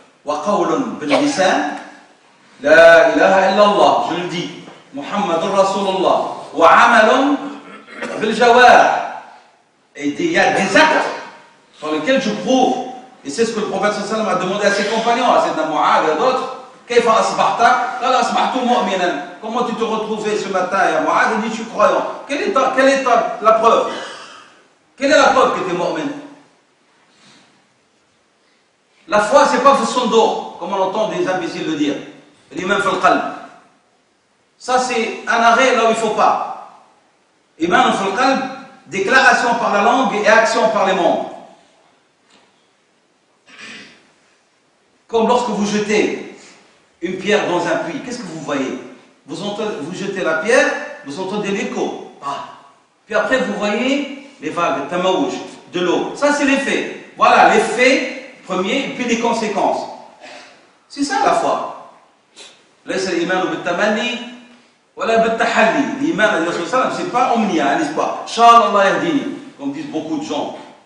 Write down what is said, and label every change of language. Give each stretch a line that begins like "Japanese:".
Arabic: وقول باللسان لا إله إلا الله,
French: je le dis,
Arabic: محمد رسول الله, وعمل بالجوارح,
French: et il y a des actes sur lesquels je prouve, et c'est ce que le prophète sallallahu alayhi wa sallam a demandé à ses compagnons, à Sayyidina Mu'adh et à d'autres.
Arabic: كيف أصبحت؟ قال أصبحت مؤمنا.
French: Comment tu te retrouvais ce matin? Et Mu'adh a dit, je suis croyant. Quelle est la preuve? Quelle est la preuve que tu es mu'min? La foi, c'est pas son dos, comme on entend des imbéciles le dire. L'imam fil qalb. Ça, c'est un arrêt là où il ne faut pas. Imam fil qalb, déclaration par la langue et action par les membres. Comme lorsque vous jetez une pierre dans un puits, qu'est-ce que vous voyez? Vous jetez la pierre, vous entendez l'écho. Puis après, vous voyez les vagues, tamawuj, de l'eau. Ça, c'est l'effet. Voilà, l'effet premier, et puis les conséquences. C'est ça la foi.
Arabic: ليس الإيمان بالتمني ولا بالتحلي.
French: L'Iman, c'est pas omnia, n'est-ce pas? Inch'Allah yahdini, comme disent beaucoup de gens.